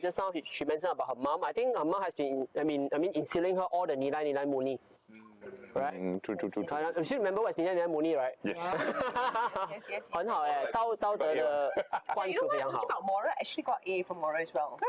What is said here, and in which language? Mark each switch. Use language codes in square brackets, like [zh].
[en] Just now she mentioned about her mom. I think her mom has been, I mean, instilling her all the nilai murni. Right? True. You still remember what's nilai murni, right? Yes. Yes. [zh] 很好哎，道德的灌输非常好。 [en] About moral, I actually got A for moral as well.